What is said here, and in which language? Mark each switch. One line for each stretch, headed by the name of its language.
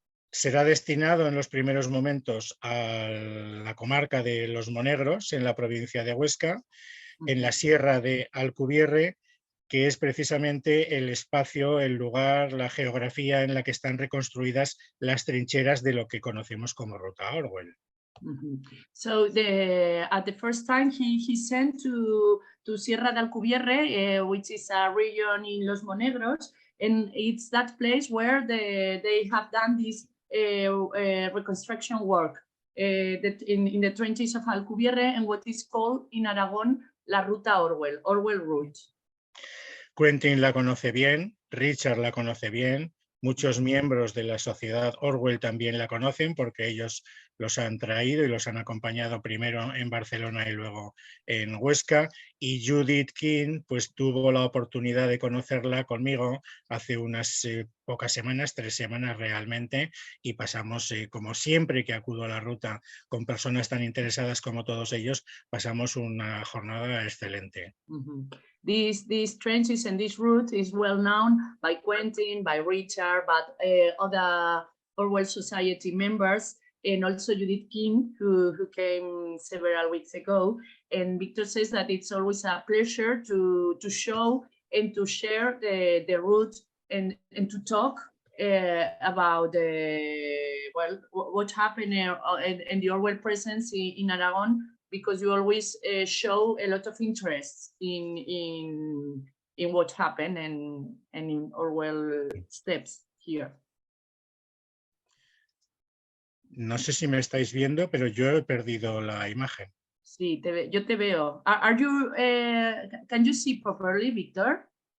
Spanish: Será destinado en los primeros momentos a la comarca de Los Monegros, en la provincia de Huesca, en la sierra de Alcubierre, que es precisamente el espacio, el lugar, la geografía en la que están reconstruidas las trincheras de lo que conocemos como Ruta Orwell.
English: So at the first time he sent to Sierra de Alcubierre, which is a region in Los Monegros, and it's that place where they have done this reconstruction work. that in the trenches of Alcubierre and what is called in Aragon La Ruta Orwell, Orwell Route.
Spanish: Quentin la conoce bien, Richard la conoce bien, muchos miembros de la sociedad Orwell también la conocen porque ellos los han traído y los han acompañado primero en Barcelona y luego en Huesca. Y Judith King pues tuvo la oportunidad de conocerla conmigo hace unas pocas semanas, 3 semanas realmente, y pasamos, como siempre que acudo a la ruta con personas tan interesadas como todos ellos, pasamos una jornada excelente.
English: These trenches and this route is well known by Quentin, by Richard, but other Orwell Society members, and also Judith King, who came several weeks ago. And Victor says that it's always a pleasure to show and to share the route and to talk about well, what happened and the Orwell presence in Aragon, because you always show a lot of interest in what happened and in Orwell steps here.
Spanish: No sé si me estáis viendo, pero yo he perdido la imagen. Sí, yo te veo.
English: Are you? Can you see properly, Victor?